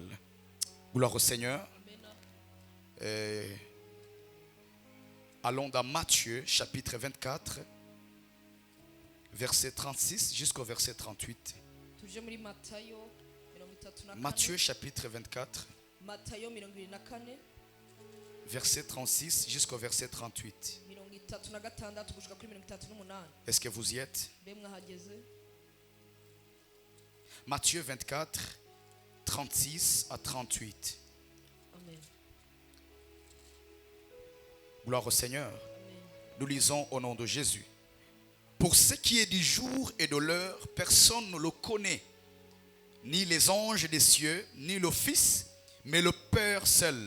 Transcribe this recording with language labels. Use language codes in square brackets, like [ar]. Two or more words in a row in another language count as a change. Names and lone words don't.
[fr] Gloire au Seigneur. [rn] Amena. [fr] Allons dans Matthieu chapitre 24, verset 36 jusqu'au verset 38. [rn] Tuje muri Matayo 34. [fr] Matthieu chapitre 24, [rn] Matayo 24 [fr] verset 36 jusqu'au verset 38. [rn] 36 gushika kuri 38. [fr] Est-ce que vous y êtes? [rn] Mbe mwahageze. [fr] Matthieu 24, 36 à 38. Amen. Gloire au Seigneur. Amen. Nous lisons au nom de Jésus. Pour ce qui est du jour et de l'heure, personne ne le connaît, ni les anges des cieux, ni le Fils, mais le Père seul.